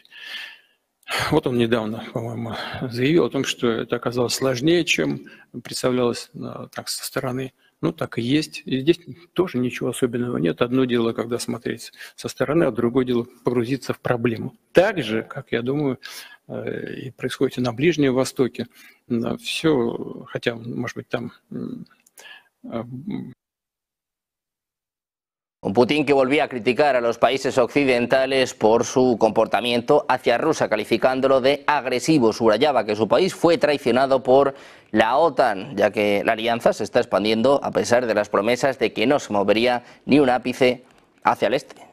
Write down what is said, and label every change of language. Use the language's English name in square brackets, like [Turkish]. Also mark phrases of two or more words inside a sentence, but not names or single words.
[Russian] Вот он недавно, по-моему, заявил о том, что это оказалось сложнее, чем представлялось так со стороны. Ну, так и есть. И здесь тоже ничего особенного нет. Одно дело, когда смотреть со стороны, а другое дело погрузиться в проблему. Так же, как, я думаю, и происходит и на Ближнем Востоке. Все, хотя, может быть, там... [Spanish] Un Putin que volvía a criticar a los países occidentales por su comportamiento hacia Rusia, calificándolo de agresivo. Subrayaba que su país fue traicionado por la OTAN, ya que la alianza se está expandiendo a pesar de las promesas de que no se movería ni un ápice hacia el este.